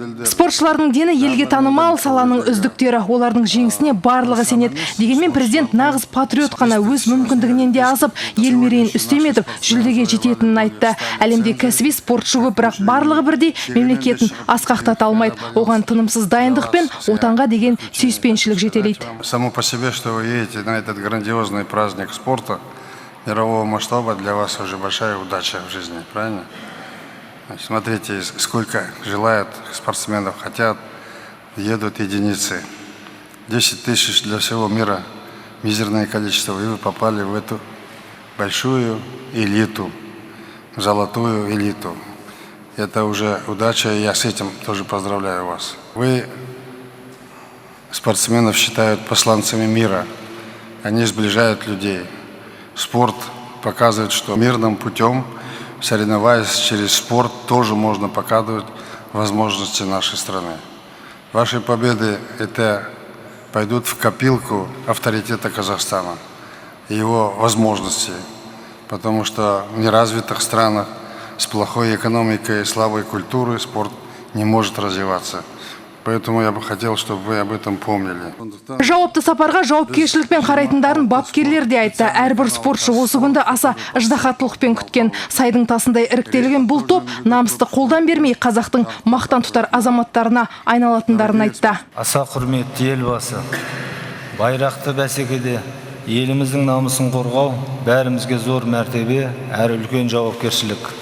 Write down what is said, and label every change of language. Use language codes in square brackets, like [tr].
[kk] Спортшылардың дені елге танымал, саланың үздіктері. Олардың жеңісіне барлығы сенеді. Дегенмен президент нағыз патриот қана өз мүмкіндігінен де азып, ел мерейін үстем етіп, жүлдеге жететінін айтты. Әлемде кәсіби спортшы көп, бірақ барлығы бірдей мемлекетін асқақтата алмайды. Оған тынымсыз дайындық пен отанға деген сүйіспеншілік жетелейді. [ru] Само по себе, что вы едете на этот грандиозный праздник спорта мирового масштаба, для вас уже большая удача в жизни, правильно? Смотрите, сколько желают спортсменов, хотят, едут единицы. 10 тысяч для всего мира, мизерное количество. И вы попали в эту большую элиту, золотую элиту. Это уже удача, и я с этим тоже поздравляю вас. Вы спортсменов считают посланцами мира. Они сближают людей. Спорт показывает, что мирным путем, соревноваясь через спорт, тоже можно показывать возможности нашей страны. Ваши победы пойдут в копилку авторитета Казахстана и его возможностей, потому что в неразвитых странах с плохой экономикой и слабой культурой спорт не может развиваться. Поэтому я бы хотел, чтобы вы об этом помнили. [kk] Жауапты сапарға жауапкершілікпен қарайтындарын бапкерлер де айтты. Әрбір спортшы осы күнді аса ыждахаттылықпен күткен. Сайдың тасындай іріктелген бұл топ намысты қолдан бермей қазақтың мақтан тұтар азаматтарына айналатындарын айтты. Аса құрметті елбасы, байрақты бәсекеде еліміздің намысын қорғау бәрімізге зор мәртебе, әрі үлкен жауапкершілік.